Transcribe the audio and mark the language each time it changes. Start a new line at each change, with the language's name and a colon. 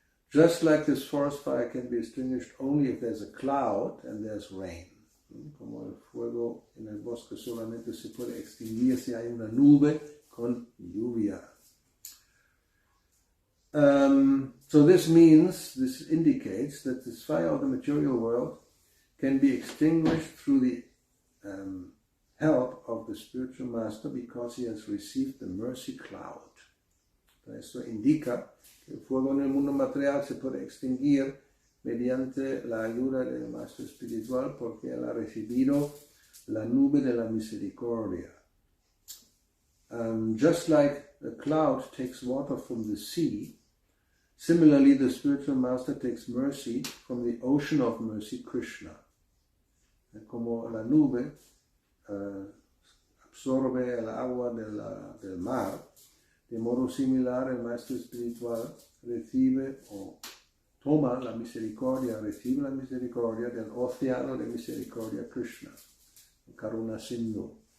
English: Just like this forest fire can be extinguished only if there's a cloud and there's rain.
Spanish: Como el fuego en el bosque solamente se puede extinguir si hay una nube con lluvia.
English: So this indicates that this fire of the material world can be extinguished through the help of the spiritual master because he has received the mercy cloud.
Spanish: Esto indica que el fuego en el mundo material se puede extinguir mediante la ayuda del maestro espiritual porque él ha recibido la nube de la misericordia.
English: Just like a cloud takes water from the sea, similarly the spiritual master takes mercy from the ocean of mercy, Krishna.
Spanish: Como la nube absorbe el agua del mar, de modo similar el maestro espiritual recibe o toma la misericordia, recibe la misericordia del océano de misericordia Krishna, Karuna Sindhu.